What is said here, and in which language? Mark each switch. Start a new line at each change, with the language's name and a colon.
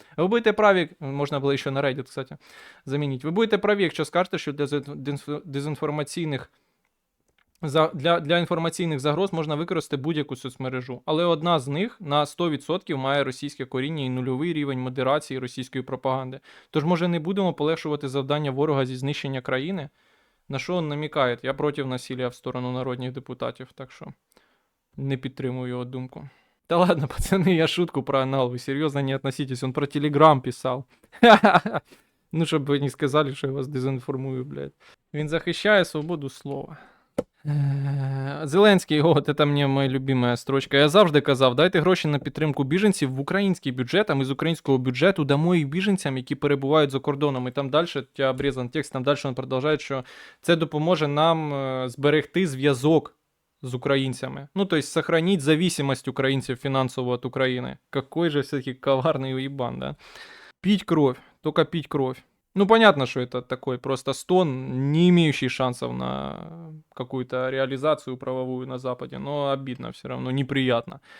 Ukrainian: Ви будете праві, можна було ще на Reddit, кстати, замінити. Ви будете праві, якщо скажете, що для дезінформаційних для інформаційних загроз можна використати будь-яку соцмережу, але одна з них на 100% має російське коріння і нульовий рівень модерації російської пропаганди. Тож, може, не будемо полегшувати завдання ворога зі знищення країни? На що він намікає? Я проти насилля в сторону народних депутатів, так що не підтримую його думку.
Russian: Да ладно, пацаны, я шутку про анал, вы серьезно не относитесь, он про Телеграм писал.
Ukrainian: Ну, щоб ви не сказали, що я вас дезінформую, блядь. Він захищає свободу слова. Зеленський, от це мені моя любима строчка. Я завжди казав, дайте гроші на підтримку біженців в український бюджет, а ми з українського бюджету дамо їх біженцям, які перебувають за кордоном. І там далі, я обрізан текст, там далі він продовжує, що це допоможе нам зберегти зв'язок
Russian: с украинцами. Ну, то есть сохранить зависимость украинцев финансовую от Украины. Какой же все-таки коварный уебан, да? Пить кровь, только пить кровь. Ну, понятно, что это такой просто стон, не имеющий шансов на какую-то реализацию правовую на Западе, но обидно все равно, неприятно.